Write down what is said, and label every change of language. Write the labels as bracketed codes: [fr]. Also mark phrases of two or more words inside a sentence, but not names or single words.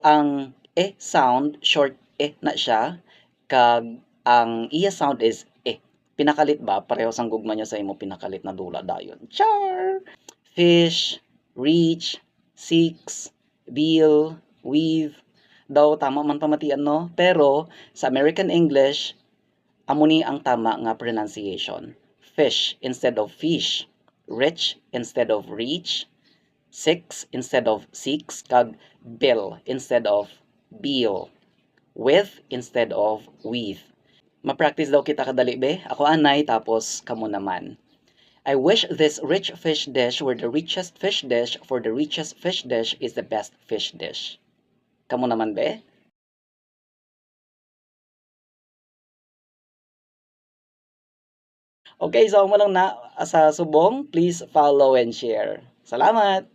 [hil] Ang sound, short na siya, kag ang iya [en] sound is [hil] pinakalit ba? Pareho sang gugma niya sa imo pinakalit na dula dayon. Char! [en] Fish, reach, six, bill, weave. [hil] Daw tama man pamatian no? Pero sa American English, amo ni ang tama nga pronunciation. [en] Fish instead of fish. Rich instead of reach. Six instead of six, kag bill instead of bill, with instead of with. [hil] Ma-practice daw kita kadali be. Ako anay tapos kamo naman. [en] I wish this rich fish dish were the richest fish dish, for the richest fish dish is the best fish dish. [hil] Kamo naman be? Okay, so mo lang na sa subong, [en] please follow and share. [hil] Salamat!